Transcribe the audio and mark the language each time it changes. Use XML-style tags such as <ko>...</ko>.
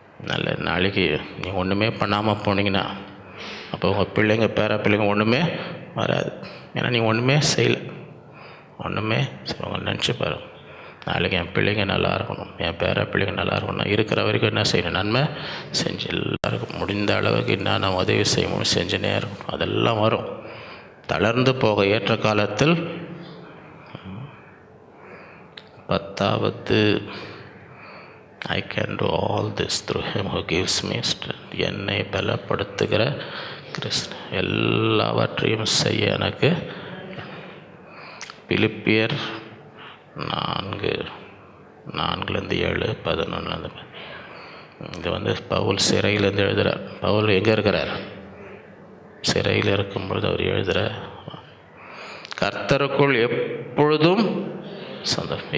<ta>நல்ல நாளைக்கு நீங்கள் ஒன்றுமே பண்ணாமல் போனீங்கன்னா அப்போ உங்கள் பிள்ளைங்க, பேர பிள்ளைங்க ஒன்றுமே வராது. ஏன்னா நீங்கள் ஒன்றுமே செய்யலை. உங்களை நினச்சி பாருங்க, நாளைக்கு என் பிள்ளைங்க நல்லா இருக்கணும், என் பேர பிள்ளைங்க நல்லா இருக்கணும். இருக்கிற வரைக்கும் என்ன செய்யணும்? நன்மை செஞ்சு எல்லாருக்கும் முடிந்த அளவுக்கு என்னென்ன உதவி செய்யணும் செஞ்சுனே இருக்கணும். அதெல்லாம் வரும். தளர்ந்து போக ஏற்ற காலத்தில்</ta> <en>10வது, I can do all this through him who gives me strength.</en> <ta>என்னை பலப்படுத்துகிற கிறிஸ்து எல்லாவற்றையும் செய்ய எனக்கு. பிலிப்பியர் 4:4-7, 11. இது பவுல் சிறையிலேருந்து எழுதுகிறார். பவுல் எங்கே இருக்கிறார்? சிறையில் இருக்கும்பொழுது அவர் எழுதுகிறார், கர்த்தருக்குள் எப்பொழுதும் சந்தோஷம்.</ta>